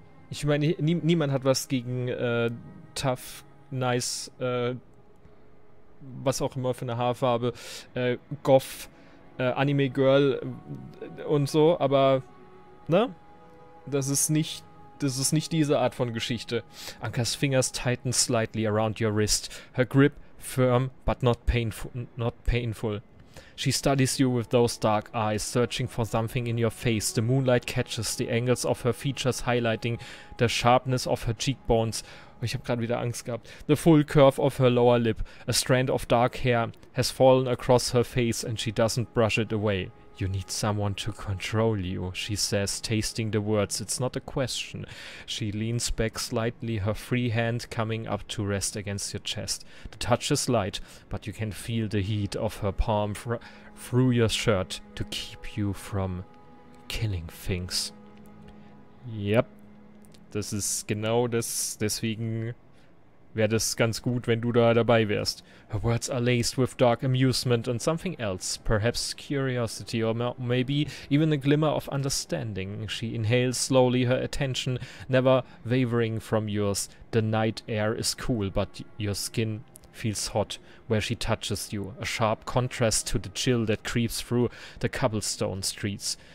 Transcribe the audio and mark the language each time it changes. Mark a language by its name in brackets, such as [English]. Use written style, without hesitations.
[German] Ich meine, niemand hat was gegen [English] tough, nice, [German] was auch immer für eine Haarfarbe, Goth, Anime-Girl und so, aber, ne? Das ist nicht diese Art von Geschichte. [English] Anka's fingers tighten slightly around your wrist, her grip firm but not painful. She studies you with those dark eyes, searching for something in your face. The moonlight catches the angles of her features, highlighting the sharpness of her cheekbones. [German] Oh, ich habe gerade wieder Angst gehabt. [English] The full curve of her lower lip. A strand of dark hair has fallen across her face and she doesn't brush it away. You need someone to control you, she says, tasting the words. It's not a question. She leans back slightly, her free hand coming up to rest against your chest. The touch is light, but you can feel the heat of her palm through your shirt to keep you from killing things. [German] Yep. Das ist genau das. Deswegen wäre das ganz gut, wenn du da dabei wärst. [English] Her words are laced with dark amusement and something else, perhaps curiosity or maybe even a glimmer of understanding. She inhales slowly, her attention never wavering from yours. The night air is cool, but your skin feels hot where she touches you, a sharp contrast to the chill that creeps through the cobblestone streets.